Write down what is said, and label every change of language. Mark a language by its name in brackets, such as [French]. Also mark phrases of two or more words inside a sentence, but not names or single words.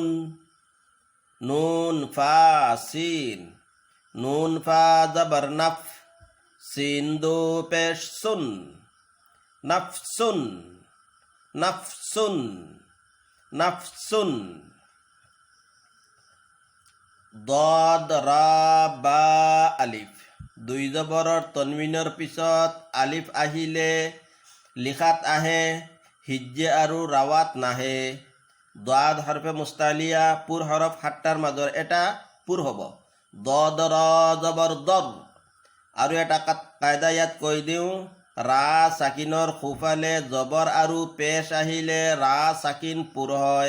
[Arabic] نون فا سين، نون فا زبر نف، سين دو پيش سن، نفسن، نفسن، نفسن. [Assamese] দদ রা বা আলিফ, দুই জবৰৰ তনবিনৰ পিছত আলিফ আহিলে লিখাত আহে, হিজ্জে আৰু ৰাৱাত নাহে। দাদ হৰফে মুস্তালিয়া, পুৰ হৰফ সাতটাৰ মাজৰ এটা পুৰ হ'ব। দদ ৰ জবৰ দৰ। আৰু এটা কায়দা ইয়াত কৈ দিওঁ, ৰা চাকিনৰ সোঁফালে জবৰ আৰু পেশ আহিলে ৰা চাকিন পুৰ হয়।